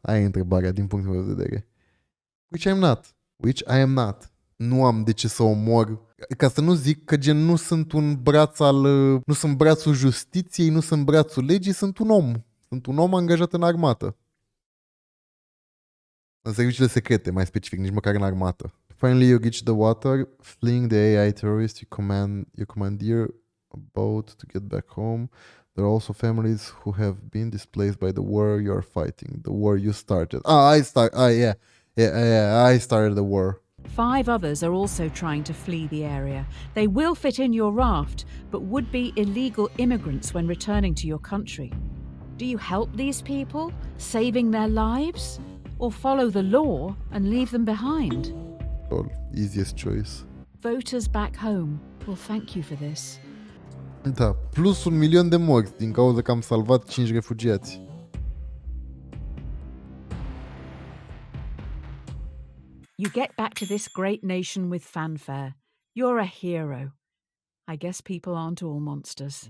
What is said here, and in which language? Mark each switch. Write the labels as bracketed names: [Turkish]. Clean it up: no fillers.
[Romanian] Aia e întrebarea din punctul meu de vedere. [English] Which I am not. [Romanian] Nu am de ce să omor. Ca să nu zic că gen nu sunt un braț nu sunt brațul justiției, nu sunt brațul legii, sunt un om. Sunt un om angajat în armată. În serviciile secrete, mai specific, nici măcar în armată. [English] Finally you reach the water, fleeing the AI terrorist, you commandeer a boat to get back home. There are also families who have been displaced by the war you are fighting, the war you started. I started the war. 5 others are also trying to flee the area. They will fit in your raft, but would be illegal immigrants when returning to your country. Do you help these people, saving their lives, or follow the law and leave them behind? Easiest choice. Voters back home will thank you for this. [Romanian] Da, plus 1 milion de morți din cauza că am salvat 5 refugiați. [English] You get back to this great nation with fanfare. You're a hero. I guess people aren't all monsters.